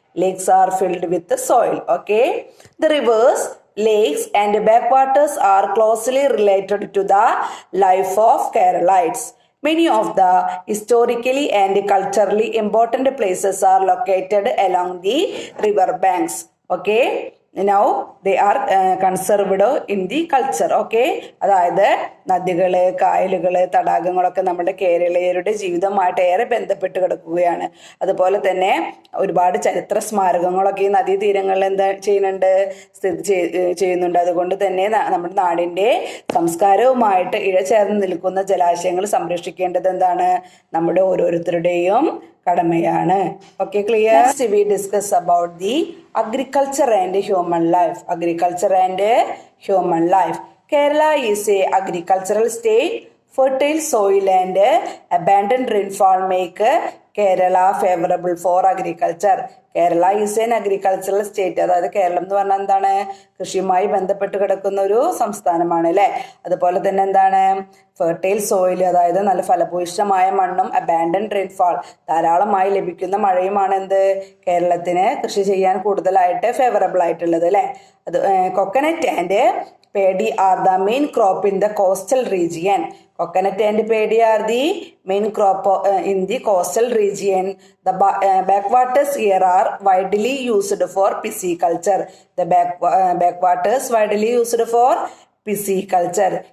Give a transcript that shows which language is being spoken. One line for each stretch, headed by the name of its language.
English: Lakes are filled with soil. Okay, the rivers, lakes and backwaters are closely related to the life of Keralites. Many of the historically and culturally important places are located along the river banks. Okay, now they are conserved in the culture.
Malayalam: Okay, അതായത് നദികള്, കായലുകള്, തടാകങ്ങളൊക്കെ നമ്മുടെ കേരളീയരുടെ ജീവിതവുമായിട്ട് ഏറെ ബന്ധപ്പെട്ട് കിടക്കുകയാണ്. അതുപോലെ തന്നെ ഒരുപാട് ചരിത്ര സ്മാരകങ്ങളൊക്കെ ഈ നദീതീരങ്ങളിൽ എന്താ ചെയ്യുന്നുണ്ട്, ചെയ്യുന്നുണ്ട്. അതുകൊണ്ട് തന്നെ നമ്മുടെ നാടിൻ്റെ സംസ്കാരവുമായിട്ട് ഇഴചേർന്ന് നിൽക്കുന്ന ജലാശയങ്ങൾ സംരക്ഷിക്കേണ്ടത് എന്താണ്, നമ്മുടെ ഓരോരുത്തരുടെയും കടമയാണ്. Okay, clear?
English: Next we discuss about the agriculture and human life. Agriculture and human life. Kerala is a agricultural state. Fertile soil and abundant rainfall make Kerala favorable for agriculture. Kerala is an agricultural state.
Malayalam: അതായത് കേരളം എന്ന് പറഞ്ഞാൽ എന്താണ്, കൃഷിയുമായി ബന്ധപ്പെട്ട് കിടക്കുന്ന ഒരു സംസ്ഥാനമാണ് അല്ലേ. അതുപോലെ തന്നെ എന്താണ്, ഫെർട്ടൈൽ സോയിൽ, അതായത് നല്ല ഫലഭൂയിഷ്ഠമായ മണ്ണും അബാൻഡൻഡ് റെയിൻഫാൾ, ധാരാളമായി ലഭിക്കുന്ന മഴയുമാണ് എന്ത്, കേരളത്തിന് കൃഷി ചെയ്യാൻ കൂടുതലായിട്ട് ഫേവറബിൾ ആയിട്ടുള്ളത് അല്ലേ.
English: അത് coconut and paddy are the main crop in the coastal region. Coconut and paddy are the main crop in the coastal region. The backwaters here are widely used for pisciculture. The backwaters widely used for pisciculture.